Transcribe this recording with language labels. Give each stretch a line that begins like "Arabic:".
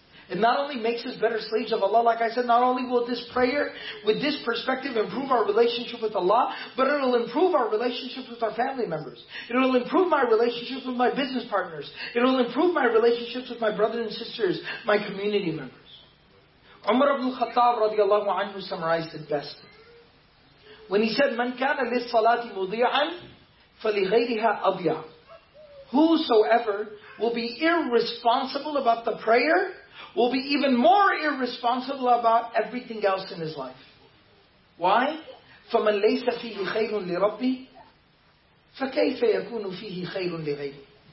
English: It not only makes us better slaves of Allah, like I said, not only will this prayer, with this perspective, improve our relationship with Allah, but it will improve our relationship with our family members. It will improve my relationship with my business partners. It will improve my relationships with my brothers and sisters, my community members. Umar ibn Khattab radiallahu anhu summarized it best. When he said,
Arabic: مَنْ كَانَ لِلصَّلَاةِ مُضِيعًا فَلِغَيْرِهَا أَضْيَعًا.
English: Whosoever will be irresponsible about the prayer will be even more irresponsible about everything else in his life. Why?
Arabic: فَمَنْ لَيْسَ فِيهِ خَيْرٌ لِرَبِّي فَكَيْفَ يَكُونُ فِيهِ خَيْرٌ لِغَيْرِهِ.